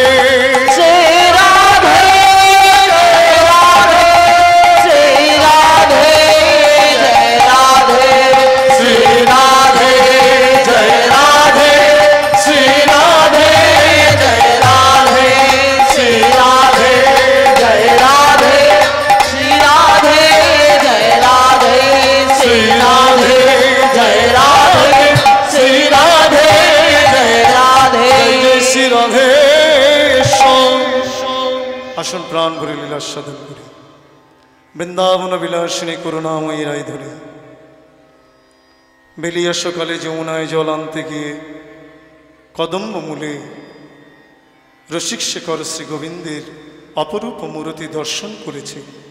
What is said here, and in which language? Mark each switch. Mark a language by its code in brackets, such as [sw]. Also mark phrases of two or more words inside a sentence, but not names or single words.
[hi] श्री राधे जय राधे श्री राधे जय राधे श्री राधे जय राधे श्री राधे जय राधे श्री राधे जय राधे श्री राधे जय राधे [bn] श्री राधे আসুন প্রাণ ভরে লীলা সাধন করি বৃন্দাবন বিলাসিনী করুণাময়ী রায় ধরে বেলিয়া সকালে যমুনায় জল আনতে গিয়ে কদম্ব মূলে রসিক শেখর শ্রী গোবিন্দের অপরূপ মূরতি দর্শন করেছে।